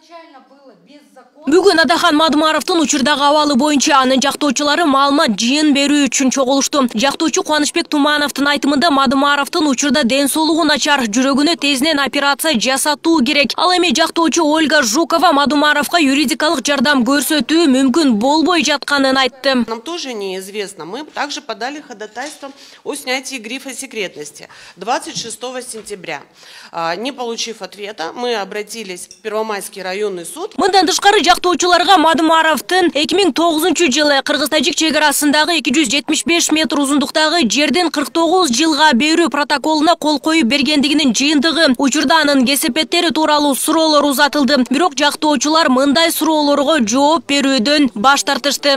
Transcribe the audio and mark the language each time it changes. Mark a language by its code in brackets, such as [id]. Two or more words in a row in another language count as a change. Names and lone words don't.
[ky] Бүгін Адахан Мадумаровтың учурдагы абалы боюнча анын жактоочулары маалымат жыйын берүү үчүн чогулушту. Жактоочу Кубанычбек Тумановдун айтымында Мадумаровдун учурда ден соолугу начар, жүрөгүнө тезинен операция жасатуу керек. Ал эми жактоочу Ольга Жукова Мадумаровга юридикалык жардам көрсөтүү мүмкүн болбой жатканын айтты. [ru] Нам тоже неизвестно. Мы также подали ходатайство о снятии грифа секретности 26 сентября. Не получив ответа, мы обратились в Первомайский районный суд. [ky] Мындан тышкары жактоочуларга Мадумаровдун 2009-жылы Кыргыз-Тажик чек-арасындагы 275 метр узундуктагы жердин 49 жылга берүү протоколуна кол коюп бергендигинин жыйынтыгы. Учурда анын кесепеттери тууралуу суроолор узатылды. Бирок жактоочулар мындай суроолорго жооп берүүдөн баш тартышты.